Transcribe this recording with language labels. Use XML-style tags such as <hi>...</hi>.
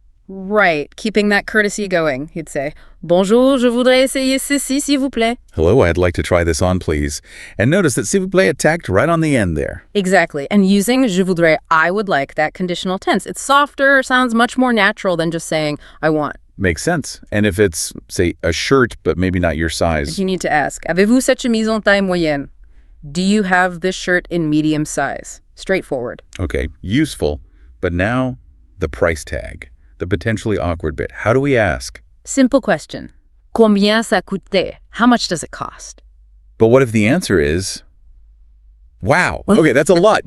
<en>Right, keeping that courtesy going, he'd say,</en> <fr>Bonjour, je voudrais essayer ceci, s'il vous plaît.</fr> <en>Hello, I'd like to try this on, please. And notice that s'il vous plaît attacked right on the end there. Exactly, and using je voudrais, I would like, that conditional tense. It's softer, sounds much more natural than just saying, I want. Makes sense. And if it's, say, a shirt, but maybe not your size? You need to ask,</en> <fr>avez-vous cette chemise en taille moyenne?</fr> <en>Do you have this shirt in medium size? Straightforward. Okay, useful. But now, the price tag. The potentially awkward bit. How do we ask? Simple question.</en> <fr>Combien ça coûte?</fr> <en>How much does it cost? But what if the answer is, wow. Okay, that's a lot.</en>